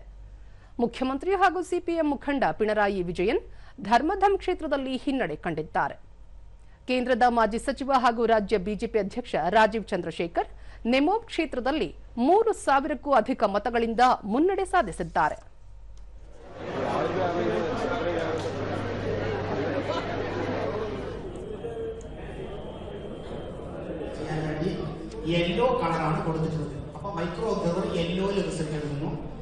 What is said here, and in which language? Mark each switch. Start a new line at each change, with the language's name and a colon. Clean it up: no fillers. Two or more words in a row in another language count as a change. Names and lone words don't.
Kannada: ಮುಖ್ಯಮಂತ್ರಿ ಹಾಗೂ ಸಿಪಿಎಂ ಮುಖಂಡ ಪಿಣರಾಯಿ ವಿಜಯನ್ ಧರ್ಮಧಮ್ ಕ್ಷೇತ್ರದಲ್ಲಿ ಹಿನ್ನಡೆ ಕಂಡಿದ್ದಾರೆ. ಕೇಂದ್ರದ ಮಾಜಿ ಸಚಿವ ಹಾಗೂ ರಾಜ್ಯ ಬಿಜೆಪಿ ಅಧ್ಯಕ್ಷ ರಾಜೀವ್ ಚಂದ್ರಶೇಖರ್ ನೆಮೋಮ್ ಕ್ಷೇತ್ರದಲ್ಲಿ 3,000ಕ್ಕೂ ಅಧಿಕ ಮತಗಳಿಂದ ಮುನ್ನಡೆ ಸಾಧಿಸಿದ್ದಾರೆ.
Malayalam: യെല്ലോ കളറാണ് കൊടുത്തിട്ടുള്ളത്. അപ്പോൾ
English: micro observer
Malayalam: യെല്ലോയിൽ റിസൾട്ട് എടുക്കുന്നു.